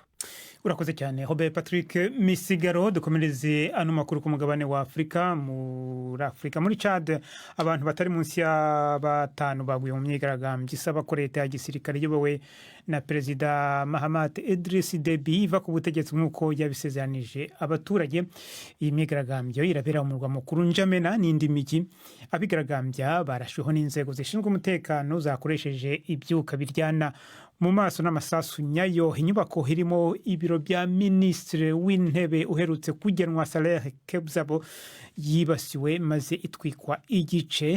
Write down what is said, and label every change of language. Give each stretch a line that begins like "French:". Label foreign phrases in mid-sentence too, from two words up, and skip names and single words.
Kinyarwanda: Urakoze cyane Robert Patrick Misigaro. Dukomereze ano makuru ku mugabane wa Afrika. Muri Chad, abantu batari munsi ya batanu baguye mu myigaragambyo isaba ko leta ya gisirikare iyobowe na Perezida Mahamat Idriss Deby iva ku butegetsi nk'uko yabisezeranije abaturage. Iyi myigaragambyo irabera mu murwa mukuru N'Djamena n'indi migi. Abigaragambya barashweho n'inzego zishinzwe umutekano zakoresheje ibyuka biryana mu maso n'amasasu nyayo. Inyubako irimo ibiro bya minisitiri w'intebe uherutse kugenwa Saleh Kebzabo yibasiwe maze itwikwa igice.